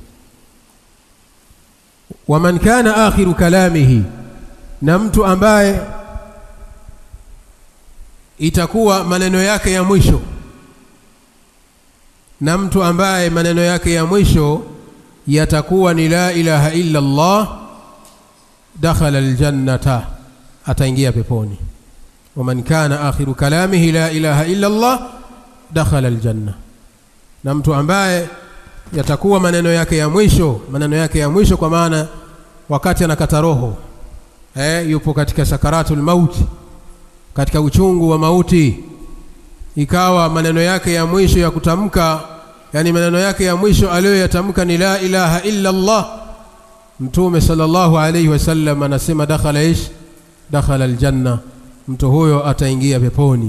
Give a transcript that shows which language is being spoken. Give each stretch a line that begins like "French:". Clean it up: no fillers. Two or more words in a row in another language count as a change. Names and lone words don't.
Arabic: ومن كان آخر كلامه,
Swahili: na mtu ambaye itakuwa maneno yake ya mwisho, na mtu ambaye maneno yake ya mwisho yatakuwa ni
Arabic: لا إله إلا الله دخل الجنة,
Swahili: ataingia peponi.
Arabic: ومن كان آخر كلامه لا إله إلا الله دخل الجنة.
Swahili: Na mtu ambaye yatakuwa maneno yake ya mwisho kwa maana wakati anakata roho, yupo katika
Arabic: سكرات الموت,
Swahili: katika uchungu wa mauti, ikawa maneno yake ya mwisho ya kutamka, yani maneno yake ya mwisho aliyoyatamka ni
Arabic: لا إله إلا الله,
Swahili: Mtume
Arabic: صلى الله عليه وسلم
Swahili: anasema
Arabic: دخل الجنة,
Swahili: mtu huyo ataingia peponi.